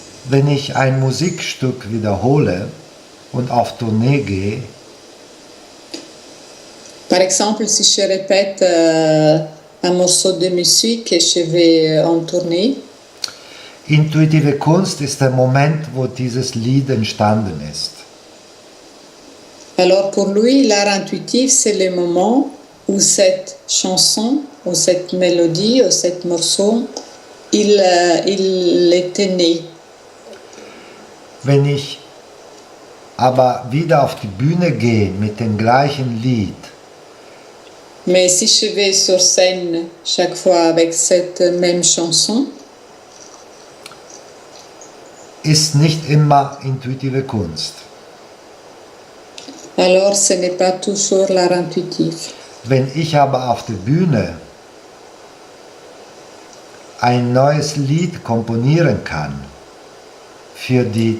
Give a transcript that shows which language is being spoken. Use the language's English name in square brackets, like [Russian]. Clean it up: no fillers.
[German] Wenn ich ein Musikstück wiederhole und auf Tournee gehe, [French] Par exemple, si je répète un morceau de musique et je vais en tournée, [German] intuitive Kunst ist der Moment, wo dieses Lied entstanden ist. [French] alors pour lui, l'art intuitif, c'est le moment où cette chanson, où cette mélodie, où cet morceau, il était né. [German] Wenn ich aber wieder auf die Bühne gehe mit dem gleichen Lied, [French] Mais si je vais sur scène chaque fois avec cette même chanson, [German] ist nicht immer intuitive Kunst. [French] alors ce n'est pas toujours l'art intuitif. [German] Wenn ich aber auf der Bühne ein neues Lied komponieren kann für die